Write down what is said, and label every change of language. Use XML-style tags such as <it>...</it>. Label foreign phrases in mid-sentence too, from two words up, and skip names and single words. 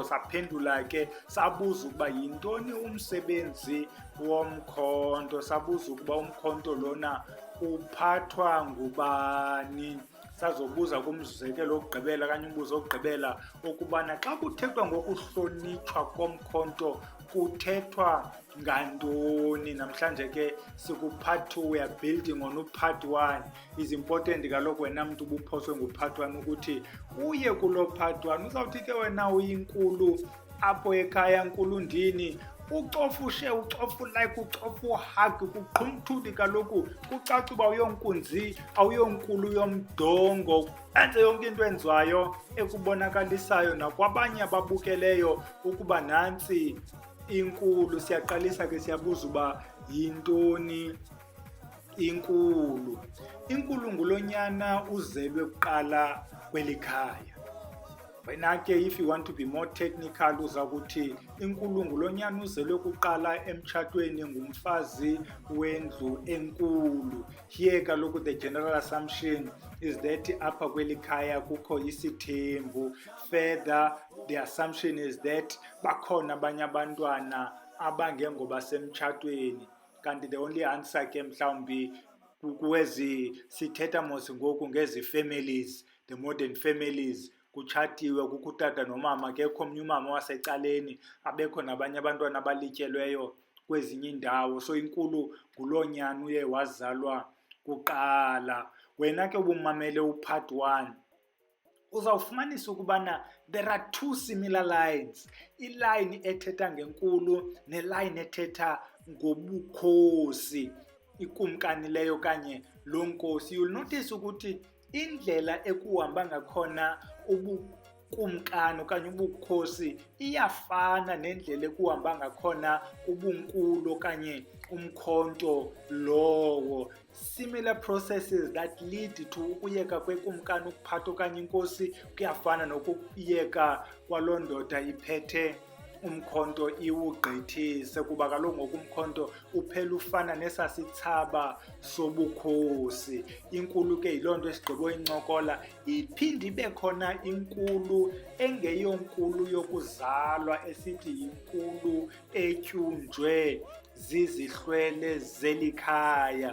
<xh>Saphendula ke sabuza ukuba yintoni umsebenzi womkhonto, sabuza ukuba umkhonto lona uphathwa ngubani. Sazobuza kumzekelo wokugqibela okanye umbuzo wokugqibela ukubana xa kuthethwa ngokuhlonitshwa komkhonto kuthethwa ngantoni. Namhlanje ke sikupart 2,</xh> <en>we are building on upart 1. Is important</en> <xh>kaloku wena mntu ubuphoswe ngupart 1 ukuthi uye kulo part 1. Uzawuthi ke wena uyinkulu apho ekhaya, nkulu ndini, ucofa ushe, ucofa ulike, ucofa uhag, kuqhumthuli kaloku kucaca uba uyonkunzi, awuyonkulu yomdongo. Enze yonke into enziwayo ekubonakalisayo nakwabanye ababukeleyo ukuba nantsi inkulu. Siyaqalisa ke siyabuza uba yintoni inkulu. Inkulu ngulonyana uzelwe kuqala kweli khaya. Wena ke</xh> <en>if you want to be more technical</en> <xh>uza kuthi inkulu ngulonyana uzelwe kuqala emtshatweni ngumfazi wendlu enkulu.</xh> <en>Here kaloku the general assumption is that</en> <xh>apha kweli khaya kukho isithembu.</xh> <en>Further, the assumption is that</en> <xh>bakhona abanye abantwana abangengoba semtshatweni. Kanti</xh> <en>the only answer</en> <xh>ke mhlawumbi kwezi sithetha mos ngoku ngezi families,</xh> <en>the modern families,</en> <xh>kutshatiwe, kukho utata nomama, kekho omnye umama wasecaleni, abekho nabanye abantwana abalityelweyo kwezinye iindawo. So inkulu nguloo nyana uye wazalwa kuqala. Wena ke ubumamele upart 1 uzawufumanisa ukubana</xh> <en>there are 2 similar lines,</en> <xh>iline ethetha ngenkulu neline ethetha ngobukhosi, ikumkani leyo kanye lo nkosi.</xh> <en>You'll notice</en> <xh>ukuthi indlela ekuhamba ngakhona ubukumkani okanye ubukhosi iyafana nendlela ekuhamba ngakhona ubunkulu okanye umkhonto lowo.</xh> <en>Similar processes that lead to</en> <xh>ukuyeka kwekumkani ukuphatha okanye inkosi kuyafana nokuyeka kwaloo ndoda iphethe umkhonto iwugqithise, kuba kaloku ngoku umkhonto uphela ufana nesasithsaba sobukhosi. Inkulu ke yiloo nto esigqibo incokola. Iphinde ibe khona inkulu engeyonkulu yokuzalwa esithi yinkulu etyunjwe zizihlwele zeli khaya.</xh>